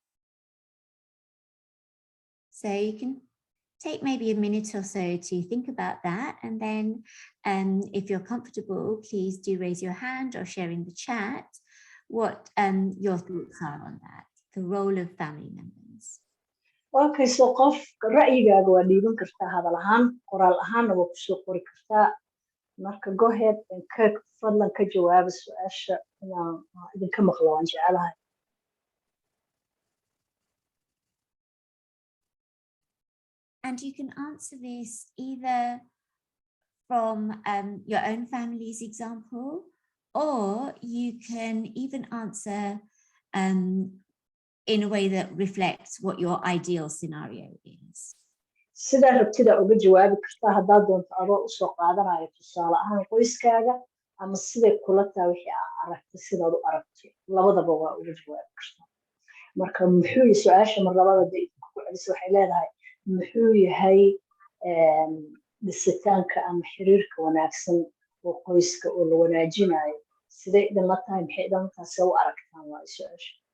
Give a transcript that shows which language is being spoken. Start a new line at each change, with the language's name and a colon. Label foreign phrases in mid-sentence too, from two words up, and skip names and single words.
English: So you can take maybe a minute or so to think about that. And then if you're comfortable, please do raise your hand or share in the chat what your thoughts are on that, the role of family members. Okay, so
Somali: qof ra'yigaaga waa dhiiban kartaa hadal ahaan qoraal ahaanna waa kusoo qori kartaa marka
English: go ahead and
Somali: fadlan ka jawaaba su'aasha inaan idinka maqlo waan jecelahay.
English: And you can answer this either from your own family's example, or you can even answer in a way that reflects what your ideal scenario is.
Somali: Sida rabtida uga jawaabi kartaa haddaad doonto adoo u soo qaadanayo tusaale ahaan qoyskaaga ama siday kula tahay wixii aad aragtay sidaad u aragtay labadaba waa uga jawaabi kartaa. Marka muxuu yahay su'aasha mar labada day ku celis waxay leedahay muxuu yahay dhisitaanka ama xiriirka wanaagsan oo qoyska oo la wanaajinayo siday idin la tahay maxay idin taas u aragtaan waa su'aasha.